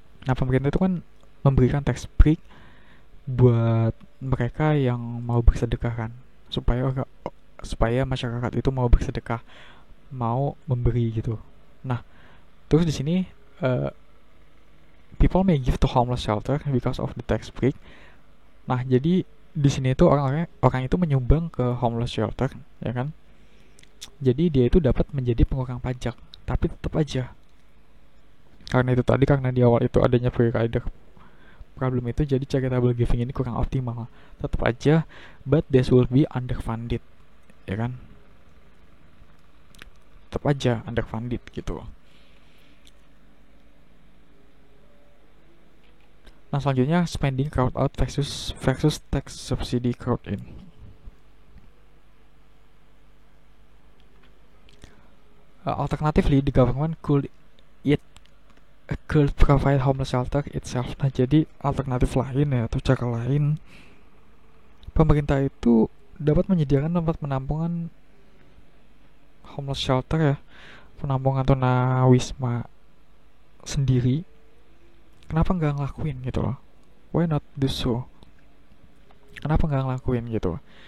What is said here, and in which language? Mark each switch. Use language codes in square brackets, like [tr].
[id] Nah, pemerintah itu kan memberikan tax break buat mereka yang mau bersedekah kan, supaya masyarakat itu mau bersedekah, mau memberi gitu. Nah, terus di sini uh, [en] people may give to homeless shelter because of the tax break. [id] Nah, jadi di sini itu orang itu menyumbang ke homeless shelter, ya kan? Jadi dia itu dapat menjadi pengurang pajak, tapi tetap aja karena di awal itu adanya free rider problem itu, jadi charitable giving ini kurang optimal. Tetap aja, [en] but this will be underfunded, [id] ya kan? Tetap aja underfunded gitu. Nah, selanjutnya [en] spending crowd out versus tax subsidy crowd in. Alternatively, the government could provide homeless shelter itself. [id] Nah, jadi alternatif lain ya atau cara lain, pemerintah itu dapat menyediakan tempat penampungan homeless shelter ya, penampungan tunawisma sendiri. Kenapa nggak ngelakuin gitu loh? [en] Why not do so? [id] Kenapa nggak ngelakuin gitu?